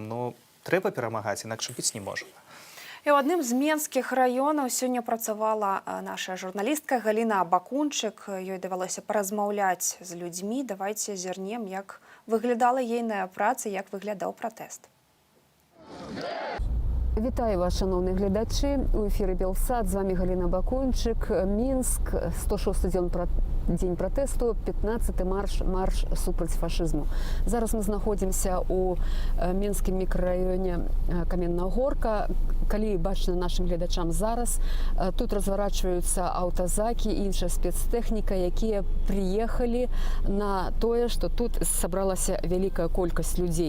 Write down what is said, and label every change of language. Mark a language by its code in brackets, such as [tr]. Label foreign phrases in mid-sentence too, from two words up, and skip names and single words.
[be] Ну, трэба перамагаць, інакш быць не можа. І ў адным з менскіх раёнаў сёння працавала наша журналістка Галіна Бакунчык. Ёй давялося паразмаўляць з людзьмі. Давайце зірнем, як выглядала ейная праца, як выглядаў пратэст. Вітаю вас, шановні глядачі. У ефірі Белсат. З вами Галіна Бакунчык. Мінск, 106-й дзень пратэсту, 15-й марш супраць фашызму. Зараз мы знаходзімся у мінскім мікрараёне Каменная Горка. Калі бачна нашим глядачам зараз, тут разворачиваются аўтазакі і іншая спецтэхніка, якія приехали на тое, што тут сабралася вялікая колькасць людзей.